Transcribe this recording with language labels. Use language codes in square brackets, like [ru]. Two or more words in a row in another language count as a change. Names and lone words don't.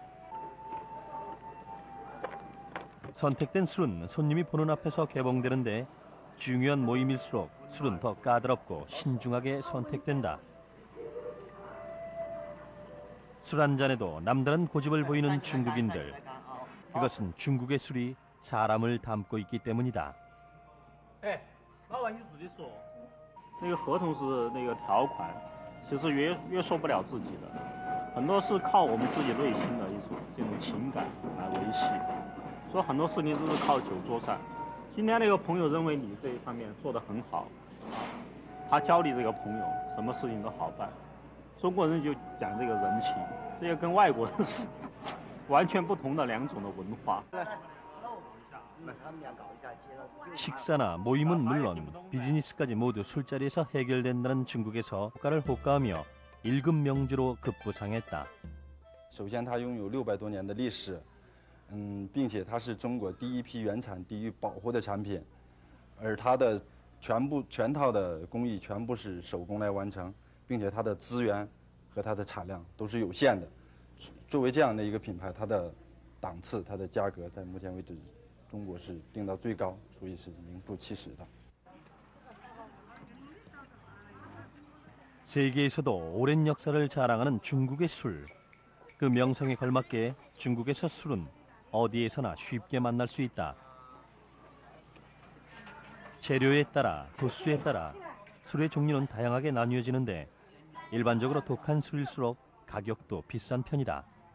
[ko] 선택된 술은 손님이 보는 앞에서 개봉되는데 중요한 모임일수록 술은 더 까다롭고 신중하게 선택된다. 술 한 잔에도 남다른 고집을 보이는 중국인들. 이것은 중국의 술이 사람을 담고 있기 때문이다. [zh] 老板你自己说。那个合同是那个条款，其实约束不了自己的，很多是靠我们自己内心的一种这种情感来维系，所以很多事情都是靠酒桌上。今天那个朋友认为你这一方面做得很好，他交你这个朋友，什么事情都好办。中国人就讲这个人情，这个跟外国人是完全不同的两种的文化。 [ko] 식사나 모임은 물론 비즈니스까지 모두 술자리에서 해결된다는 중국에서 국가를 호가하며 1급 명주로 급부상했다. [zh] 首先，它拥有600多年的历史，并且它是中国第一批原产地域保护的产品，而它的全套的工艺全部是手工来完成，并且它的资源和它的产量都是有限的。作为这样的一个品牌，它的档次、它的价格在目前为止。中国是定到最高，所以是名副其实的。 [ko] 세계에서도 오랜 역사를 자랑하는 중국의 술. 그 명성에 걸맞게 중국에서 술은 어디에서나 쉽게 만날 수 있다. 재료에 따라, 도수에 따라 술의 종류는 다양하게 나뉘어지는데 일반적으로 독한 술일수록 가격도 비싼 편이다.